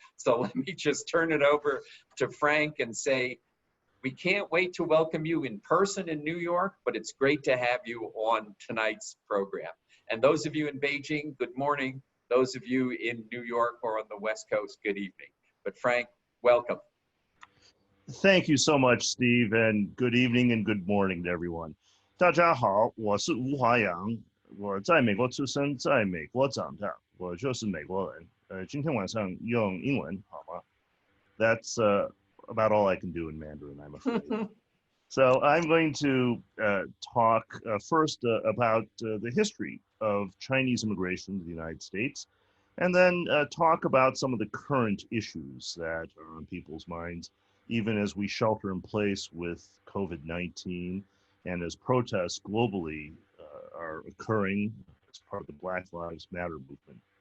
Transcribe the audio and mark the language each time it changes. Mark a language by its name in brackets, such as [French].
[English] So let me just turn it over to Frank and say, we can't wait to welcome you in person in New York, but it's great to have you on tonight's program. And those of you in Beijing, good morning. Those of you in New York or on the West Coast, good evening. But Frank, welcome. Thank you so much, Steve, and good evening and good morning to everyone. [Chinese] 大家好，我是吴华阳，我在美国出生，在美国长大，我就是美国人。今天晚上用英文好吗？ [English] That's about all I can do in Mandarin, I'm afraid. So I'm going to talk first about the history of Chinese immigration to the United States, and then talk about some of the current issues that are on people's minds, even as we shelter in place with COVID-19 and as protests globally are occurring as part of the Black Lives Matter movement.